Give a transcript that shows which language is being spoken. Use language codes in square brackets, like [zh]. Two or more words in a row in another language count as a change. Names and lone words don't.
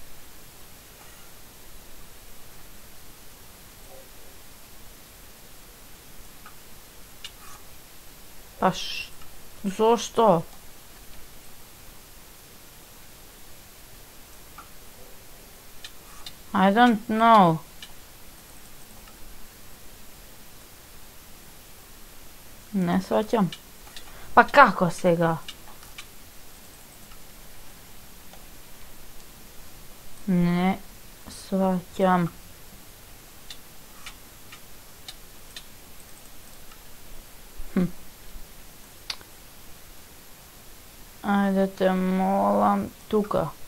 [mk] Па зошто? [en] I don't know. [mk] Не сваќам. Па како сега? Не сваќам. Ајде те молам тука.